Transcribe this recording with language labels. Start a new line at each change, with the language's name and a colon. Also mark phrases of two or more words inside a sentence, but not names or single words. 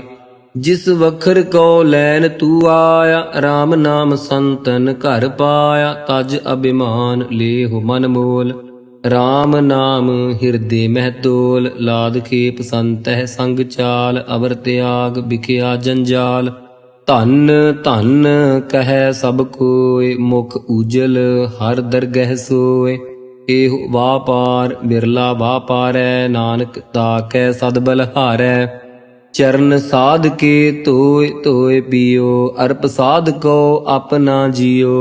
Punjabi: ਜਿਸ ਵਖਰ ਕੋ ਲੈਨ ਤੂ ਆਇਆ, ਰਾਮ ਨਾਮ ਸੰਤਨ ਘਰ ਪਾਇਆ। ਤਜ ਅਭਿਮਾਨ ਲੇਹੁ ਮਨ ਮੋਲ, ਰਾਮ ਨਾਮ ਹਿਰਦੇ ਮਹ ਤੋਲ। ਲਾਦ ਖੇਪ ਸੰਤਹ ਸੰਗ ਚਾਲ, ਅਵਰ ਤਿਆਗ ਬਿਖਿਆ ਜੰਜਾਲ। ਧਨ ਧਨ ਕਹਿ ਸਭ ਕੋਇ, ਮੁਖ ਉਜਲ ਹਰ ਦਰਗਹਿ ਸੋਇ। ਇਹੋ ਵਾਪਾਰ ਬਿਰਲਾ ਵਾਪਾਰੈ, ਨਾਨਕ ਤਾਕੈ ਸਦ ਬਲਹਾਰੈ। ਚਰਨ ਸਾਧ ਕੇ ਧੋਇ ਧੋਇ ਪੀਓ, ਅਰਪ ਸਾਧ ਕੋ ਆਪਣਾ ਜੀਓ।